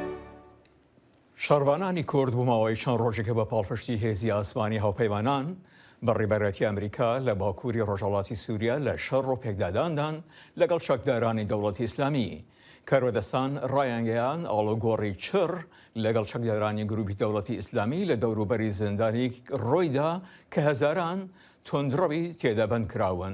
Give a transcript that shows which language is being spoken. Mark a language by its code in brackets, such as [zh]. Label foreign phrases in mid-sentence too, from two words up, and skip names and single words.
[ckb] شاروانانی کرد بوماوی چند روزی که با پالپشتی هزی آسمانی هاوپیمانان بەڕێبەرەتی ئەمریکا لە باکووری ڕۆژهەڵاتی سووریا لە شەڕ و پێکداداندان لەگەڵ چەکدارانی دەوڵەتی ئیسلامی. کارۆدەستان ڕایانگەیان ئاڵۆگۆڕی چڕ لەگەڵ چەکدارانی گروپی دەوڵەتی ئیسلامی لە دەوروبەری زیندانی ڕۆیدا کە هەزاران تۆندڕەوی تێدا بەند کراون.